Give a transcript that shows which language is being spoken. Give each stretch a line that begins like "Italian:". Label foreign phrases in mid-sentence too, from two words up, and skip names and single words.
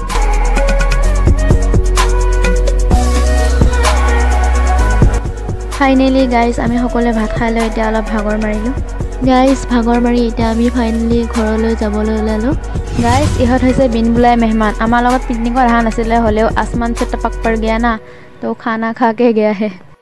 English: finally guys
Assamese: আমি সকলোৱে ভাত খাই লৈ এতিয়া অলপ ভাগৰ মাৰিলোঁ গাইজ ভাগৰ মাৰি এতিয়া আমি ফাইনেলি ঘৰলৈ যাবলৈ ওলালোঁ গাইজ ইহঁত হৈছে বিন বুলাই মেহমান আমাৰ লগত পিকনিকত অহা নাছিলে হ'লেও
Hindi: आसमान से टपक पड़ गया ना तो खाना खा के गया है